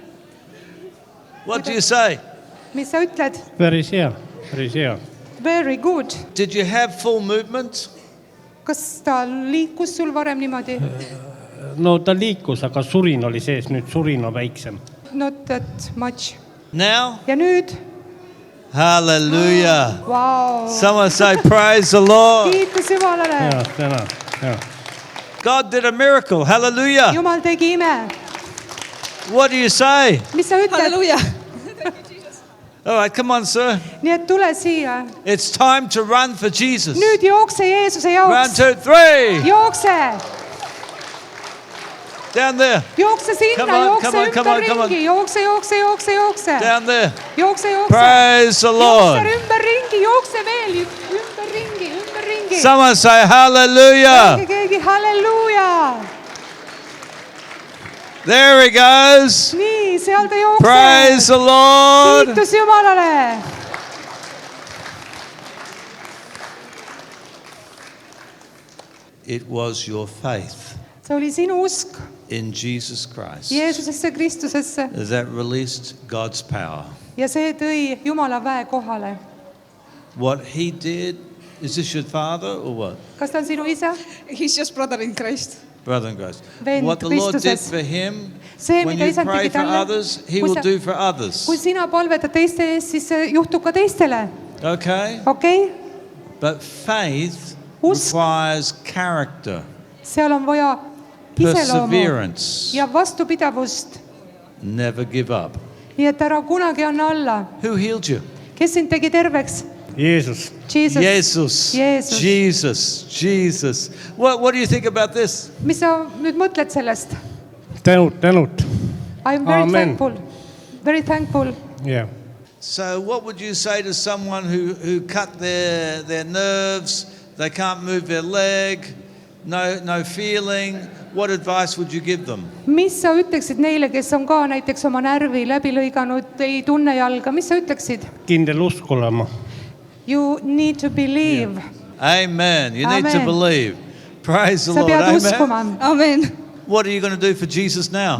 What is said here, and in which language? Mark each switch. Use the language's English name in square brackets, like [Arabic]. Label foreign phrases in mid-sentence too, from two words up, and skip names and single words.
[English] What do you say? [Estonian] mis sa ütled? Päris hea, päris hea. [English] Very good. Did you have full movement? [Estonian] Kas ta liikus sul varem niimoodi? No ta liikus, aga surin oli sees, nüüd surin on väiksem. [English] Not that much. Now? [Estonian] Ja nüüd? [English] Hallelujah. Wow. Someone say, praise the Lord. [Estonian] Kiitus Jumalale. Ja, täna, ja. [English] God did a miracle. Hallelujah. [Estonian] Jumal tegi ime. [English] What do you say? [Estonian] Mis sa ütled? [English] Hallelujah. All right, come on, sir. [Estonian] Nii et tule siia. [English] It's time to run for Jesus. [Estonian] Nüüd jookse Jeesuse 1, jaoks. 2, 3. Jookse. [English] Down there. [Estonian] Jookse sinna, [English] Come on, [Estonian] jookse [English] come on, come on, come on. [Estonian] ümberringi. Jookse. [English] Down there. [Estonian] Jookse. [English] Praise the Lord. [Estonian] Jookse ümberringi, jookse veel ümberringi. [English] Someone say hallelujah. [Estonian] Keegi halleluuja. [English] There he goes. [Estonian] Nii, seal ta jookse. [English] Praise the Lord. [Estonian] Kiitus Jumalale. [English] It was your faith [Estonian] See oli sinu usk [English] in Jesus Christ [Estonian] Jeesusesse Kristusesse [English] that released God's power. [Estonian] ja see tõi Jumala väe kohale. [English] What he did, is this your father or what? [Estonian] Kas ta on sinu isa? [English] He's just brother in Christ. Brother in Christ. [Estonian] Vend [English] What the Lord did [Estonian] Kristuses. [English] for him, [Estonian] See, [English] when [Estonian] mida [English] you [Estonian] isand [English] pray [Estonian] tegi [English] for [Estonian] talle, [English] others, he [Estonian] kui [English] will [Estonian] sa- [English] do for others. [Estonian] Kui sina palvetad teiste eest, siis see juhtub ka teistele. [English] Okay? [Estonian] Okei? [English] But faith [Estonian] Usk. [English] requires character, [Estonian] Seal on vaja iseloomu [English] perseverance, [Estonian] ja vastupidavust. [English] never give up. [Estonian] Nii et ära kunagi anna alla. [English] Who healed you? [Estonian] Kes sind tegi terveks? Jeesus. [English] Jesus. Jesus. [Estonian] Jeesus. [English] Jesus. What do you think about this? [Estonian] Mis sa nüüd mõtled sellest? Tänud. [English] I'm very Amen. thankful. Very thankful. Yeah. So what would you say to someone who cut their nerves, they can't move their leg, no feeling? What advice would you give them? [Estonian] Mis sa ütleksid neile, kes on ka näiteks oma närvi läbi lõiganud, ei tunne jalga, mis sa ütleksid? Kindel usk olema. [English] You need to believe. Amen. You need to Amen. believe. Praise the [Estonian] Sa [English] Lord. [Estonian] pead [English] Amen. [Estonian] uskuma. [English] Amen. What are you going to do for Jesus now?